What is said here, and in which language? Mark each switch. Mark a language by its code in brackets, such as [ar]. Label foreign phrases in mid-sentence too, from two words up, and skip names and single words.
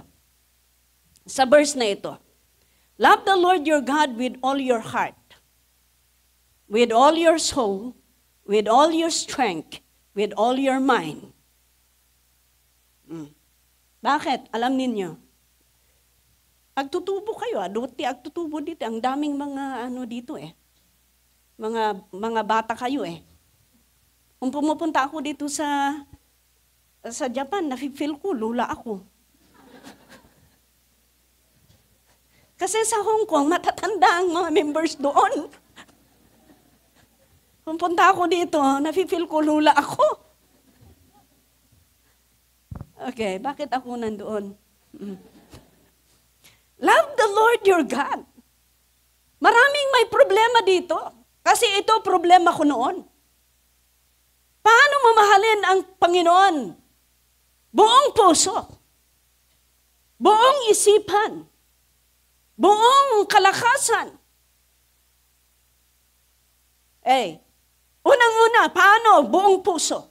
[tl] Sa verse na ito. [en] Love the Lord your God with all your heart, with all your soul, with all your strength, with all your mind. [tl] Bakit? Alam ninyo. [ilo] Agtutubo kayo, aduti agtutubo dito. [tl] Ang daming mga dito eh. Mga bata kayo eh. Kung pumupunta ako dito sa Japan, nafe-feel ko, lula ako. Kasi sa Hong Kong, matatanda ang mga members doon. Kung punta ako dito, nafe-feel ko, lula ako. Okay, bakit ako nandoon? [en] Love the Lord your God. [tl] Maraming may problema dito. Kasi ito problema ko noon. Paano mamahalin ang Panginoon? Buong puso. Buong isipan. Buong kalakasan. Unang-una, paano? Buong puso.